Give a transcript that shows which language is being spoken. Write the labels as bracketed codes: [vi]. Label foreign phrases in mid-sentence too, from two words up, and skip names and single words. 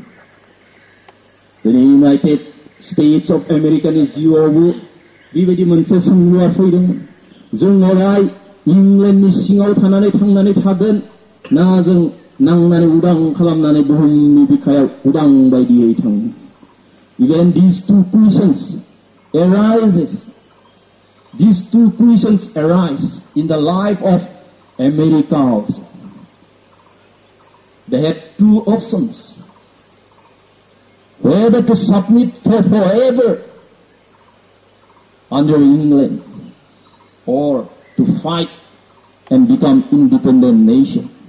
[brx] दिनै इउनाइटेड स्टेट्स अफ आमेरिकानि जिउआवबो बेबायदि मोनसे सोंलुआ फैदोंमोन. जों अराय इंलेन्डनि सिङाव थानानै थांनानै थागोन ना जों नांनानै उदां खालामनानै बुहुमनि बिखायाव उदां बायदियै थांगोन. [en] Even these two questions arises these two questions arise in the life of America also. They had two options: whether to submit for forever under England or to fight and become independent nation.